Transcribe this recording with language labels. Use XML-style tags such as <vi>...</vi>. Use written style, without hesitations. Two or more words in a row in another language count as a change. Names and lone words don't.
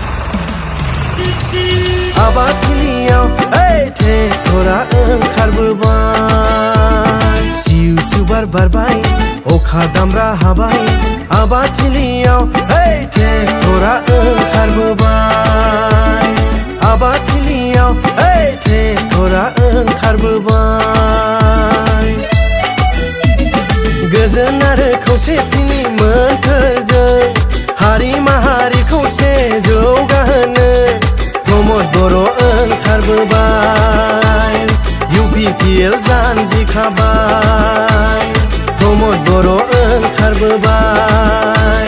<brx>Aba chiliyaw, hey the thora onkharbobai. Siu subar barbai, okha damra habai, aba chiliyaw, hey the thora onkharbobai. Aba chiliyaw, hey the thora onkharbobai. गोजोन आरो खौसेथिनि मोन्थोरजों हारि माहारिखौ जौगाहोनो प्रमद बर' ओंखारबोबाय। UPPL जान्जिखाबाय, प्रमद बर' ओंखारबोबाय।</brx>